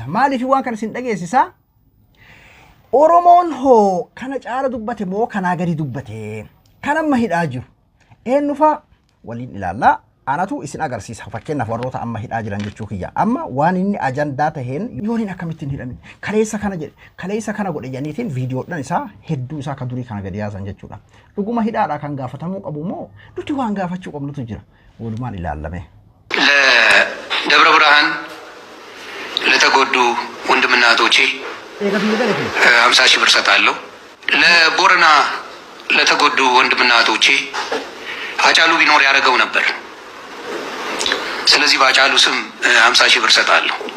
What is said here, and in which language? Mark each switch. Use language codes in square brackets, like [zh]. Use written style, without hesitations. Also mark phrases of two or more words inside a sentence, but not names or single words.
[om] Maaliif waan kana isin dhageessisa? Oromoon hoo kana caala dubbate moo kanaa gadi dubbate kan amma hidhaa jiru eenyufa waliin ilaallaa anatu isin agarsiisa fakkeenyaaf warroota amma hidhaa jiran jechuu kiyya amma waan inni ajandaa taheen yooniin akkamittiin hidhamin kaleessa kana jedhe kaleessa kana godhe jedhaniitiin viidiyoodhaan isaa hedduu isaa ka durii kana gadi yaasan jechuudha. Dhuguma hidhaadhaa kan gaafatamuu qabu moo nuti waan gaafachuu qabnutu jira walumaan ilaallame. [am] ለደብረ ብርሃን ለተጎዱ ወንድምና እህቶቼ 50 ሺህ ብር ሰጣለሁ። ለቦረና ለተጎዱ ወንድምና እህቶቼ አጫሉ ቢኖር ያደረገው ነበር። ስለዚህ በአጫሉ ስም 50 ሺህ ብር ሰጣለሁ።